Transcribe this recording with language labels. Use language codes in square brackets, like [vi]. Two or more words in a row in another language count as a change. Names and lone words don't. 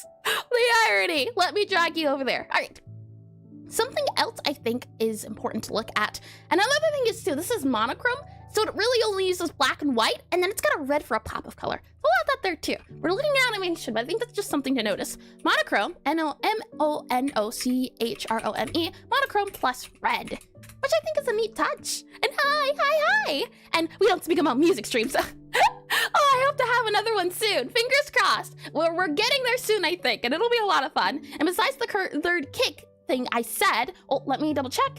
[en] The irony. Let me drag you over there. All right. Something else I think is important to look at. And another thing is too, this is monochrome. So it really only uses black and white, and then it's got a red for a pop of color. So we'll have that there too. We're looking at animation, but I think that's just something to notice. Monochrome, N-O-M-O-N-O-C-H-R-O-M-E, monochrome plus red, which I think is a neat touch. And hi. And we don't speak about music streams. Oh, I hope to have another one soon. Fingers crossed. We're getting there soon, I think, and it'll be a lot of fun. And besides the third kick thing I said, oh, let me double check.